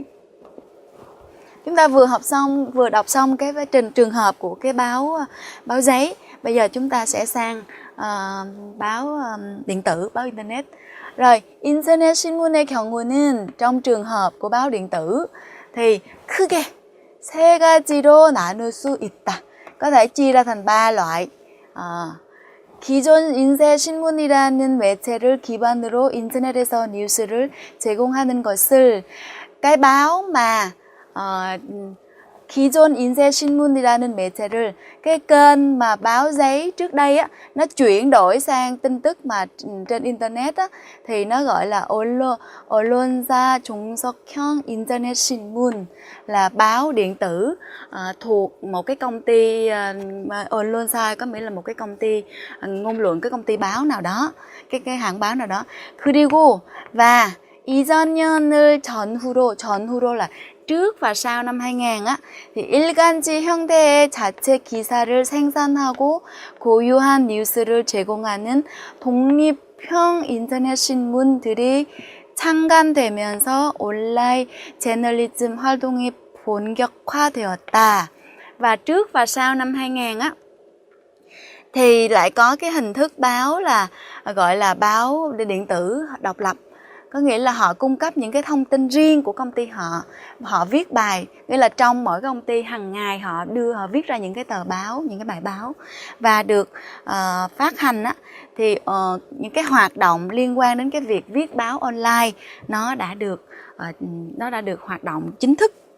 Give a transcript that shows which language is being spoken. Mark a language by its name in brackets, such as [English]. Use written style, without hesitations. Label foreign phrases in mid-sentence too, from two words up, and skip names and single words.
[Vietnamese] Chúng ta vừa đọc xong cái trường hợp của cái báo giấy. Bây giờ chúng ta sẽ sang báo điện tử, báo internet. Rồi, [Korean] internet 신문의 경우는 [Vietnamese] trong trường hợp của báo điện tử thì [Korean] 크게 세 가지로 나눌 수 있다. [Vietnamese] Có thể chia ra thành 3 loại. [Korean] 기존 인쇄 신문이라는 매체를 기반으로 인터넷에서 뉴스를 제공하는 것을, [Vietnamese] cái báo mà [Korean] 기존 인쇄 신문이라는 매체를, [Vietnamese] cái kênh mà báo giấy trước đây á, nó chuyển đổi sang tin tức mà trên internet á, thì nó gọi là [Korean] 언론사 종속형 인터넷 신문, [Vietnamese] là báo điện tử thuộc một cái công ty 언론사 có nghĩa là một cái công ty ngôn luận, cái công ty báo nào đó, cái hãng báo nào đó. [Korean] 그리고 và 이전 년을 전후로 [Vietnamese] là trước và sau năm 2000 á, thì [Korean] 일간지 형태의 자체 기사를 생산하고 고유한 뉴스를 제공하는 독립형 인터넷 신문들이 창간되면서 온라인 저널리즘 활동이 본격화되었다. [Vietnamese] Và trước và sau năm 2000 á thì lại có cái hình thức báo là gọi là báo điện tử độc lập. Có nghĩa là họ cung cấp những cái thông tin riêng của công ty họ viết bài, nghĩa là trong mỗi công ty hàng ngày họ viết ra những cái tờ báo, những cái bài báo và được phát hành á, thì những cái hoạt động liên quan đến cái việc viết báo online nó đã được hoạt động chính thức.